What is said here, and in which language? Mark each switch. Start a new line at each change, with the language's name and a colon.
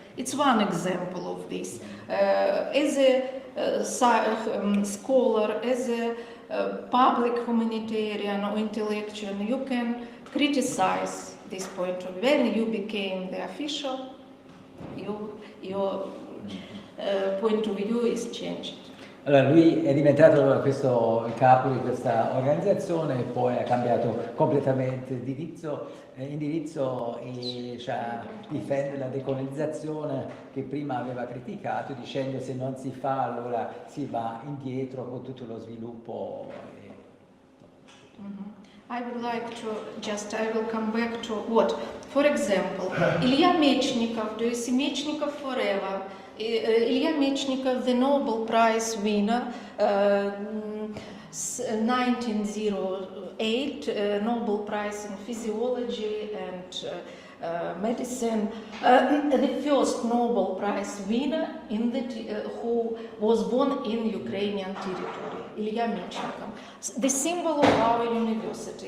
English: It's one example of this. As a scholar, as a public humanitarian or intellectual, you can criticize this point of view. When you became the official, your point of view is changed.
Italian: Allora, lui è diventato il capo di questa organizzazione e poi ha cambiato completamente indirizzo e difende la decolonizzazione che prima aveva criticato, dicendo se non si fa allora si va indietro con tutto lo sviluppo.
English: I would like to I will come back to what? For example, Ilya Mechnikov, do you see Mechnikov forever? Ilya Mechnikov, the Nobel Prize winner, 1908, Nobel Prize in Physiology and Medicine, the first Nobel Prize winner who was born in Ukrainian territory, Ilya Mechnikov, the symbol of our university.